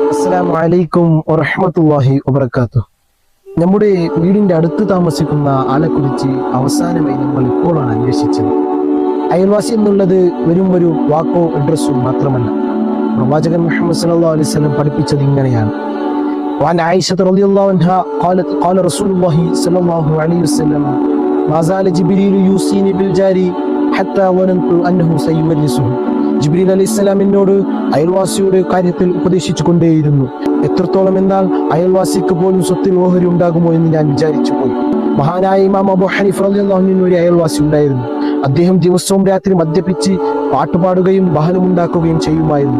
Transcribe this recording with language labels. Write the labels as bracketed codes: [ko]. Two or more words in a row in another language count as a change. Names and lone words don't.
[ar] السلام عليكم ورحمة الله وبركاته. [ml] നമ്മുടെ വീടിന്റെ അടുത്ത് താമസിക്കുന്ന ആളെക്കുറിച്ച് അവസാനമായി നമ്മൾ ഇപ്പോഴാണ് അന്വേഷിച്ചത്. അയൽവാസി എന്നുള്ളത് വെറും ഒരു വാക്കോ അഡ്രസ്സോ മാത്രമല്ല. പ്രവാചകൻ മുഹമ്മദ് [ar] صلى الله عليه وسلم [ml] പഠിപ്പിച്ചത് ഇങ്ങനെയാണ്. [ar] وعن عائشة رضي الله عنها قالت قال رسول الله صلى الله عليه وسلم ما زال جبريل يوصيني بالجار حتى ظننت أنه سيورثه. [ml] ജിബ്രീൽ അലൈഹിസ്സലാം എന്നോട് അയൽവാസിയുടെ കാര്യത്തിൽ ഉപദേശിച്ചു കൊണ്ടേയിരുന്നു. എത്രത്തോളം എന്നാൽ അയൽവാസിക്ക് പോലും സ്വത്തിൽ ഓഹരി ഉണ്ടാകുമോ എന്ന് ഞാൻ വിചാരിച്ചു പോയി. മഹാനായ ഇമാം അബൂ ഹനീഫ [ar] رضي الله عنه [ml] ഒരു അയൽവാസി ഉണ്ടായിരുന്നു. അദ്ദേഹം ദിവസവും രാത്രി മദ്യപിച്ച് പാട്ടുപാടുകയും ബഹളമുണ്ടാക്കുകയും ചെയ്യുമായിരുന്നു.